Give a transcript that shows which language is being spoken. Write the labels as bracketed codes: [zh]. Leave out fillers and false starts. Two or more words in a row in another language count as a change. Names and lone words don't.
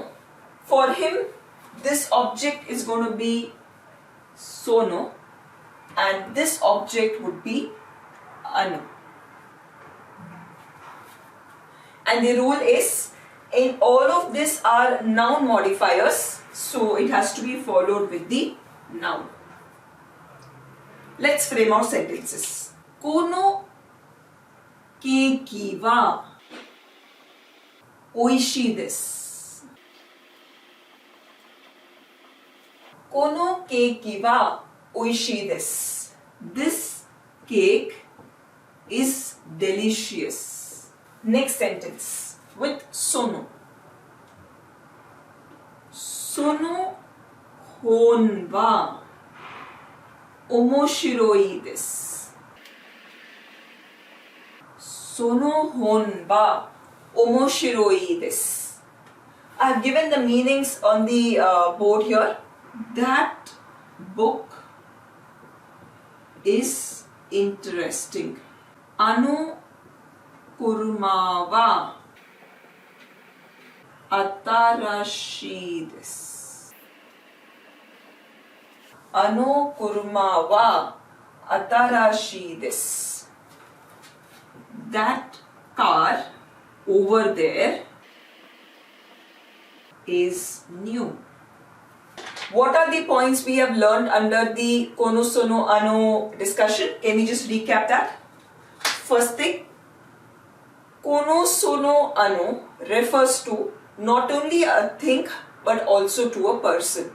[en] For him, this object is going to be sono, and this object would be ano. And the rule is, in all of this are noun modifiers, so it has to be followed with the noun. Let's frame our sentences. [ja] このケーキは美味しいです. このケーキは美味しいです. [en] This cake is delicious. Next sentence with sono. [ja] その本は面白いです. その本は面白いです. [en] I have given the meanings on the board here. That book is interesting. [ja] あの車は新しいです. あの車は新しいです. [en] That car over there is new. What are the points we have learned under the [ja] この、その、あの [en] discussion? Can we just recap that? First thing, [ja] この、その、あの [en] refers to not only a thing but also to a person.